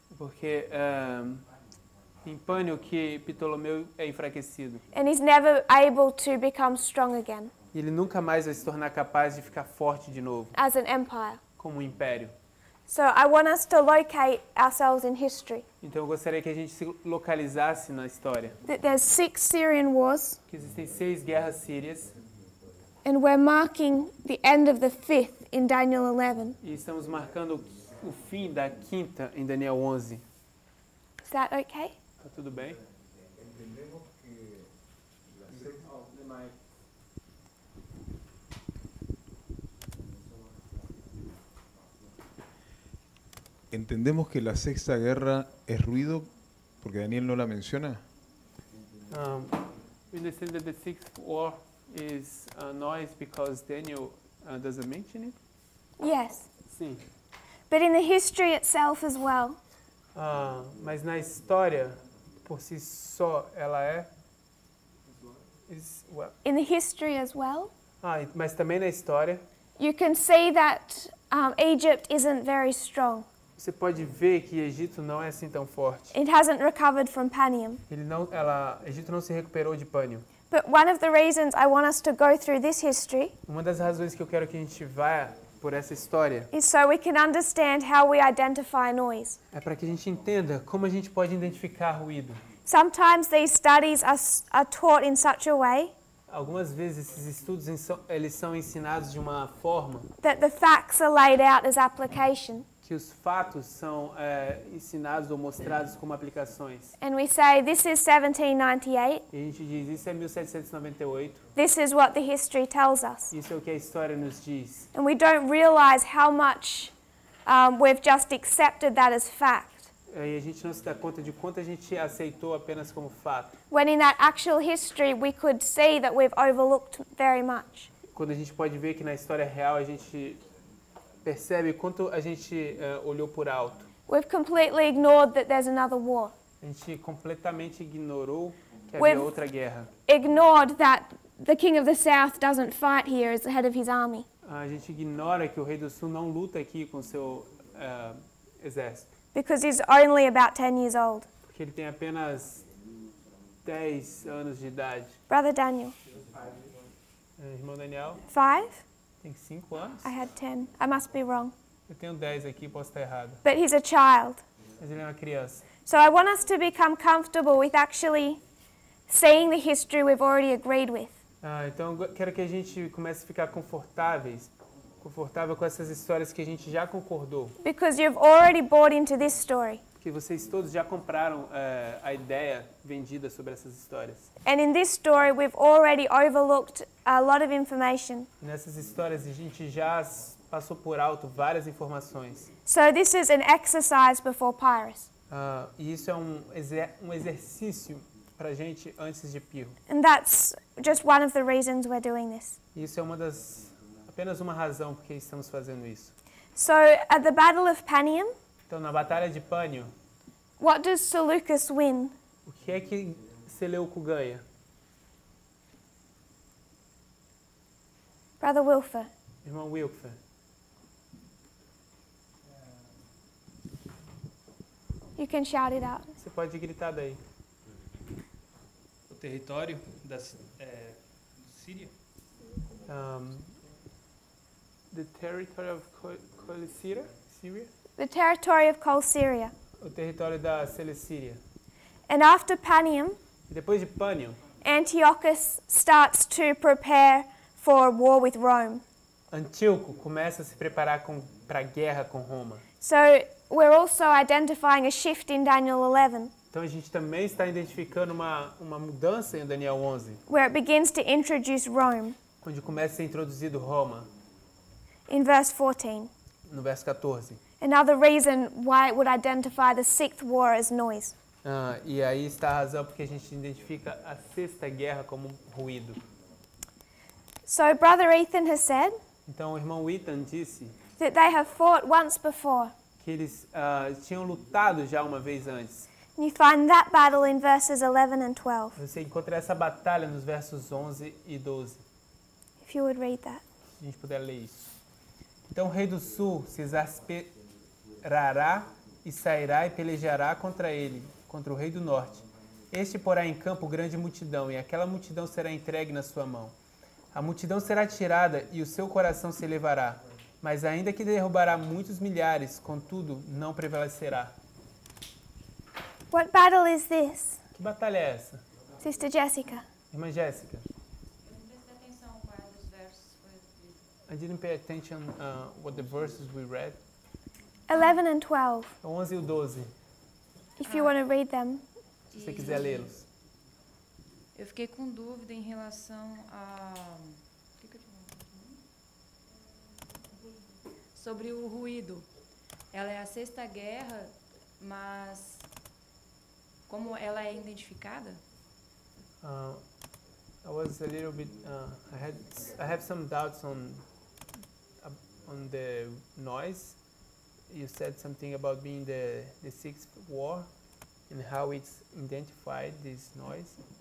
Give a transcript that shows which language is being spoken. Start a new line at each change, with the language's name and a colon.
Portuguese: Porque em Pânio que Ptolomeu é enfraquecido.
English: And he's never able to become strong again
Portuguese: E ele nunca mais vai se tornar capaz de ficar forte de novo,
English: as an empire.
Portuguese: como um império.
English: So I want us to locate ourselves in history.
Portuguese: Então eu gostaria que a gente se localizasse na história.
English: That there's 6 Syrian wars,
Portuguese: Que existem 6 guerras sírias
English: and we're marking the end of the 5th in Daniel 11.
Portuguese: e estamos marcando o fim da 5ª em Daniel 11.
English: Is that okay?
Portuguese: Tá tudo bem?
Spanish: Entendemos que la sexta guerra es ruido porque Daniel no la menciona.
English: We understand that the 6th war is noise because Daniel doesn't mention it? Yes.
Portuguese: Sim.
English: But in the history itself as well,
Portuguese: Mas na história, por si só, ela é...
English: in the history as well,
Portuguese: Mas também na história,
English: you can see that Egypt isn't very strong.
Portuguese: você pode ver que Egito não é assim tão forte.
English: It hasn't recovered from Panium.
Portuguese: Egito não se recuperou de Pânio.
English: But one of the reasons I want us to go through this history
Portuguese: Uma das razões que eu quero que a gente vá por essa história
English: is so we can understand how we identify noise.
Portuguese: é para que a gente entenda como a gente pode identificar ruído.
English: Sometimes these studies are taught in such a way
Portuguese: Algumas vezes esses estudos eles são ensinados de uma forma
English: that the facts are laid out as application.
Portuguese: que os fatos são ensinados ou mostrados como aplicações.
English: And we say, this is 1798,
Portuguese: E a gente diz, isso é 1798,
English: this is what the history tells us.
Portuguese: isso é o que a história nos diz.
English: And we don't realize how much we've just accepted that as fact.
Portuguese: E a gente não se dá conta de quanto a gente aceitou apenas como fato.
English: When in that actual history we could see that we've overlooked very much.
Portuguese: Quando a gente pode ver que na história real a gente percebe quanto a gente olhou por alto.
English: We've completely ignored that there's another war.
Portuguese: A gente completamente ignorou que
English: We've-
Portuguese: havia outra guerra.
English: Ignored that the king of the south doesn't fight here as the head of his army.
Portuguese: A gente ignora que o rei do sul não luta aqui com seu exército.
English: Because he's only about 10 years old.
Portuguese: Porque ele tem apenas 10 anos de idade.
English: Brother Daniel,
Portuguese: Irmão Daniel
English: 5?
Portuguese: tem 5 anos.
English: I had 10. I must be wrong.
Portuguese: Eu tenho 10 aqui, posso estar errado.
English: But he's a child.
Portuguese: Mas ele é uma criança.
English: So I want us to become comfortable with actually seeing the history we've already agreed with.
Portuguese: Então eu quero que a gente comece a ficar confortável com essas histórias que a gente já concordou.
English: Because you've already bought into this story.
Portuguese: porque vocês todos já compraram a ideia vendida sobre essas histórias.
English: And in this story, we've already overlooked a lot of information.
Portuguese: Nessas histórias a gente já passou por alto várias informações.
English: So this is an exercise before Pyrrhus.
Portuguese: E isso é um exercício para a gente antes de Pirro.
English: And that's just one of the reasons we're doing this.
Portuguese: E isso é apenas uma razão porque estamos fazendo isso.
English: So at the Battle of Panium,
Portuguese: Então, na Batalha de Pânio,
English: what does Seleucus win?
Portuguese: o que é que Seleuco ganha?
English: Brother Wilfer.
Portuguese: Irmão Wilfer.
English: You can shout it out.
Portuguese: Você pode gritar daí. O território da Síria?
English: The territory of Colicíria? Syria? The territory of Colsyria.
Portuguese: O território da Celecíria.
English: And after Panium,
Portuguese: E depois de Pânio,
English: Antiochus starts to prepare for war with Rome.
Portuguese: Antíoco começa a se preparar para a guerra com Roma.
English: So we're also identifying a shift in Daniel 11,
Portuguese: Então a gente também está identificando uma mudança em Daniel 11,
English: where it begins to introduce Rome
Portuguese: onde começa a ser introduzido Roma,
English: in verse 14.
Portuguese: no verso 14.
English: Another reason why it would identify the sixth war as noise.
Portuguese: E aí está a razão porque a gente identifica a sexta guerra como ruído.
English: So Brother Ethan has said
Portuguese: Então o irmão Ethan disse
English: that they have fought once before.
Portuguese: que eles tinham lutado já uma vez antes.
English: And you find that battle in verses 11 and 12.
Portuguese: Você encontra essa batalha nos versos 11 e 12.
English: If you would read that.
Portuguese: Se a gente puder ler isso. Então o rei do sul se exasperará e sairá e pelejará contra ele, contra o rei do norte. Este porá em campo grande multidão, e aquela multidão será entregue na sua mão. A multidão será tirada e o seu coração se elevará, mas ainda que derrubará muitos milhares, contudo não prevalecerá.
English: What battle is this,
Portuguese: Que batalha é essa?
English: Sister Jessica?
Portuguese: Irmã Jéssica. Presta atenção qual dos versos foi lido.
English: I didn't pay attention what the verses we read. 11 and 12.
Portuguese: O 11 e o 12,
English: If you want to read them.
Portuguese: se você quiser lê-los. Eu fiquei com dúvida em relação a... O que eu tinha falado? Sobre o ruído. Ela é a sexta guerra, mas como ela é identificada?
English: I was a little bit. I have some doubts on the noise. You said something about being the sixth war and how it's identified this noise.